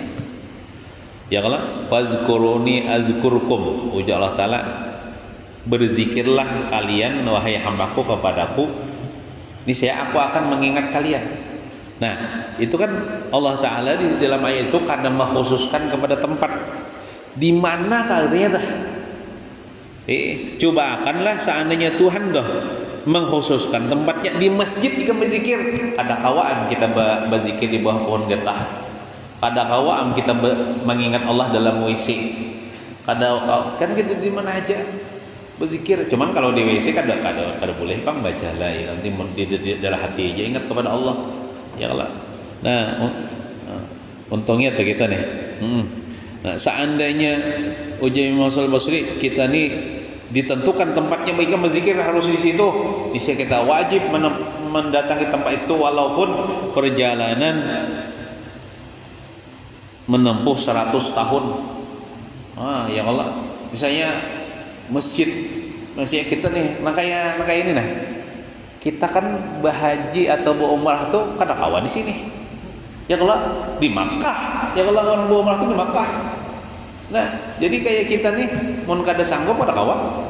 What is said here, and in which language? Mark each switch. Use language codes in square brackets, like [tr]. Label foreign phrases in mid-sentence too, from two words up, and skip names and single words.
[id] Ya kalau [ar] fazkuruni azkurkum, [id] ujar Allah Ta'ala, berzikirlah kalian wahai hambaku kepadaku, niscaya aku akan mengingat kalian. Nah, itu kan Allah Ta'ala di dalam ayat itu kadang mengkhususkan kepada tempat di mana katanya dah. Cobakanlah seandainya Tuhan dah mengkhususkan tempatnya di masjid jika berzikir. [bjn] Kada kawaan kita berzikir di bawah pohon getah. Kada kawaan kita mengingat Allah dalam WC. Kada kan kita di mana aja berzikir. Cuman kalau di WC kada boleh bang baca [ar] la ilaha [bjn] di dalam hati aja ingat kepada Allah. [ar] Ya Allah. [id] Nah, untungnya tuh kita nih. Nah, seandainya ujar Imam Hasan al-Basri, kita nih ditentukan tempatnya mereka berzikir harus di situ, bisa kita wajib mendatangi tempat itu walaupun perjalanan menempuh 100 tahun. [ar] Ya Allah, [id] misalnya masjid kita nih, nah kayak ini nah, kita kan bahaji atau berumrah tuh kada kawan di sini. [ar] Ya Allah [id] di Makkah, [ar] ya Allah [id] orang berumrah tuh di Makkah. [bjn] Nah, jadi kayak kita nih mun kada sanggup kada kawan.